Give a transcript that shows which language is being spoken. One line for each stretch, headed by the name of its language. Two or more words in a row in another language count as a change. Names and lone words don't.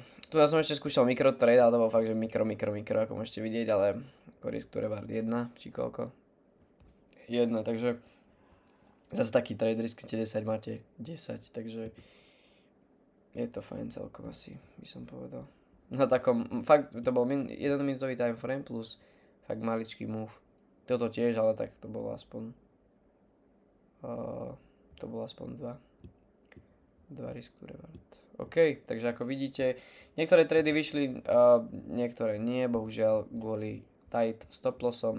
Slovak: Tu ja som ešte skúšal mikrotrade, ale to bol fakt, že mikro, ako môžete vidieť, ale ako
English: risk to reward
Slovak: 1, či koľko. 1, takže zase taký trade risknete 10, máte 10, takže je to fajn celkom asi, by som povedal. No takom, fakt to bol 1 minútový
English: time frame
Slovak: plus fakt maličký move. Toto tiež, ale tak to bolo aspoň 2
English: risk to reward.
Slovak: OK, takže ako vidíte, niektoré trady vyšli, niektoré nie, bohužiaľ kvôli
English: tight stop lossom.